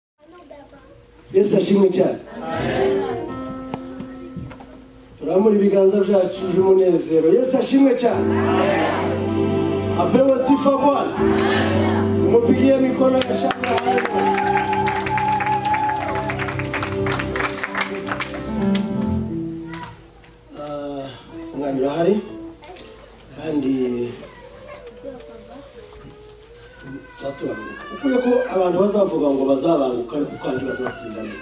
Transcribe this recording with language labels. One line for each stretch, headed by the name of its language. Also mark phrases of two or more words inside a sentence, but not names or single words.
Kinyarwanda: Yesu ashimwe cyane. Turamuri ibiganza byacu by'umunezero. Yesu ashimwe cyane.
Swahili: Apewe sifa Bwana. Tumupigie mikono ya shangwe.
Kinyarwanda: Umwami urahari kandi ukuye ko abantu bazavuga ngo bazabanguka ariko kandi bazatinda neza.